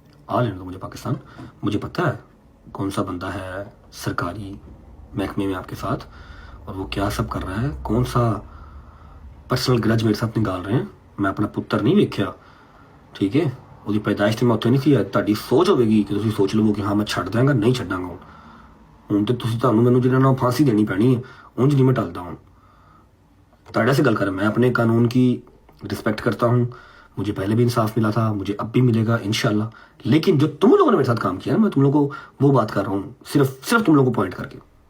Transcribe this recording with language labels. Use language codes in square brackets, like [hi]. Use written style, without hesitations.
[hi] आ लेने दो मुझे पाकिस्तान, मुझे पता है कौन सा बंदा है सरकारी महकमे में आपके साथ और वो क्या सब कर रहा है, कौन सा पर्सनल ग्रज मेरे साथ निकाल रहे हैं। [pa] मैं अपना पुत्र नहीं वेख्या, ठीक है, ਉਹਦੀ ਪੈਦਾਇਸ਼ ਤੇ ਮੈਂ ਉੱਥੇ ਨਹੀਂ ਸੀ। ਤੁਹਾਡੀ ਸੋਚ ਹੋਵੇਗੀ ਕਿ ਤੁਸੀਂ ਸੋਚ ਲਵੋ ਕਿ ਹਾਂ ਮੈਂ ਛੱਡ ਦਾਂਗਾ, ਨਹੀਂ ਛੱਡਾਂਗਾ। ਹੁਣ ਤੇ ਤੁਸੀਂ ਤੁਹਾਨੂੰ ਮੈਨੂੰ ਜਿਹੜਾ ਨਾ फांसी देनी पैनी है, ਉਂਝ नहीं मैं टलता हूँ। ਤੁਹਾਡੇ से गल कर, [hi] मैं अपने कानून की रिस्पेक्ट करता हूँ, मुझे पहले भी इंसाफ मिला था, मुझे अब भी मिलेगा इंशाल्लाह। लेकिन जो तुम लोगों ने मेरे साथ काम किया ना, मैं तुम लोगों को वो बात कर रहा हूँ, सिर्फ तुम लोगों को पॉइंट करके।